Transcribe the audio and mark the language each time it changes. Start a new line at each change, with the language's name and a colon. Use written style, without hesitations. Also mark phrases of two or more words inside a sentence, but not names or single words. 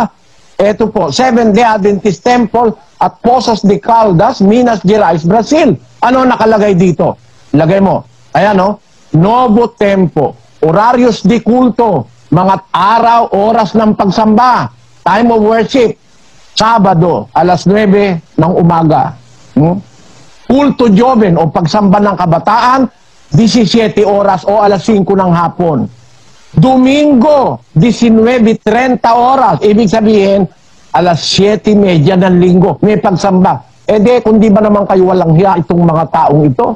Filipino: Ito po, Seventh-day Adventist Temple at Poços de Caldas, Minas Gerais, Brazil. Ano nakalagay dito? Lagay mo. Ayan Novo Tempo,
Portuguese: Horarios de Culto,
Filipino: mga araw, oras ng pagsamba,
English: time of worship,
Filipino: Sabado, alas 9 ng umaga.
Portuguese: Culto Joven
Filipino: o pagsamba ng kabataan, 17 oras o alas 5 ng hapon. Domingo, 19:30 oras. Ibig sabihin, alas 7:30 ng linggo. May pagsamba. Kung di ba naman kayo walang hiya itong mga taong ito?